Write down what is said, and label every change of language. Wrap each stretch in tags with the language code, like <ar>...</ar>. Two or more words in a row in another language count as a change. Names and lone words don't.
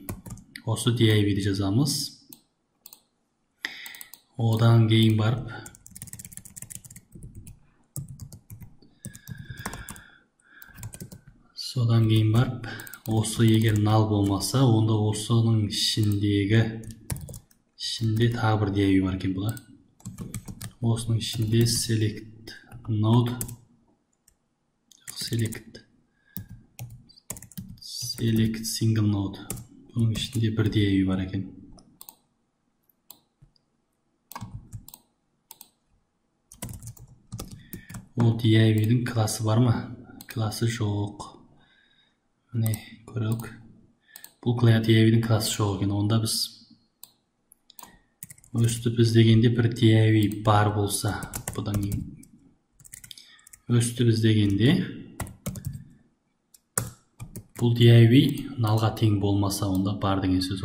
<kk>Осы div-ді жазамыз. Одан кейін барып осы егер null болмаса, онда осының ішінде тағы бір div бар екен бұла. Осының ішінде</kk> <en>select node, select single node.</en> <kk>Бұның ішінде бір div бар екен. Ол div-дің класы бар ма? Класы жоқ. Міне, көрейік. Бұл div-дің класы жоқ екен. Онда біз өстіп іздегенде бір div бар болса, бұдан кейін өстіп іздегенде бұл div nullға тең болмаса, онда бар деген сөз.</kk>